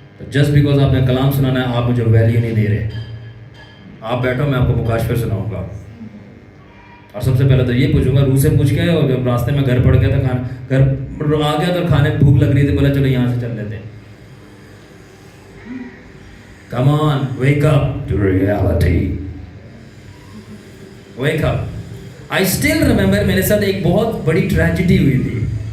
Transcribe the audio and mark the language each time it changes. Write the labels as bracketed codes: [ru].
[ur] Just because آپ نے کلام سنانا ہے, آپ مجھے ویلیو نہیں دے رہے. آپ بیٹھو, میں آپ کو مکاشفے سناؤں گا. اور سب سے پہلے تو یہ پوچھوں گا, روح سے پوچھ کے, اور جب راستے میں گھر پڑ گیا تھا, گھر آ گیا تو کھانے بھوک لگ رہی تھی, بولا چلو یہاں سے چل لیتے ہیں. [en] Come on, wake up to reality. Wake up. I still remember [ur] میرے ساتھ ایک بہت بڑی ٹریجڈی ہوئی تھی.